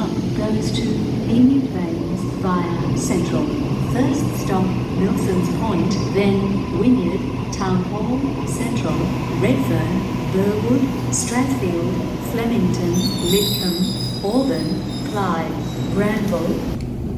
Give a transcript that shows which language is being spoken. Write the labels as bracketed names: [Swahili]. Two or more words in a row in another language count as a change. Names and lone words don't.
[English] goes to Emu Bays via Central. First stop, Milsons Point, then Wynyard, Town Hall, Central, Redfern, Burwood, Strathfield, Flemington, Lidcombe, Auburn, Clyde, Granville,